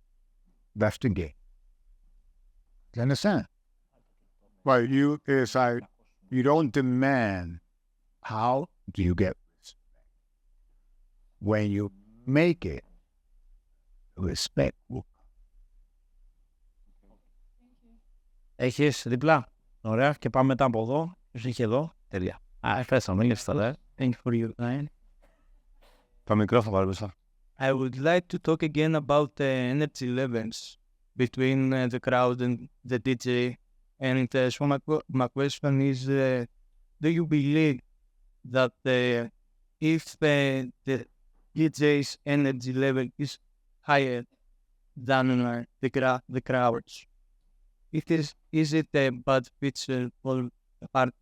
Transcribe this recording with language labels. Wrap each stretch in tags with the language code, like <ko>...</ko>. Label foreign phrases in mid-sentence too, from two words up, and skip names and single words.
<en>That's the game. Do you understand? But it's like, you don't demand, how do you get respect? When you make it, respect will.</en> <el>Έχεις διπλά. Ωραία. Και πάμε μετά από εδώ. Ποιος είχε εδώ. Τέλεια. Ευχαριστώ.</el> <en>Thank you for your time.</en> <el>Το μικρόφωνο πάρε μπροστά.</el> <en>I would like to talk again about the energy levels between the crowd and the DJ. And so my question is, do you believe that if the DJ's energy level is higher than the crowd's, is it a bad feature for the party?</en>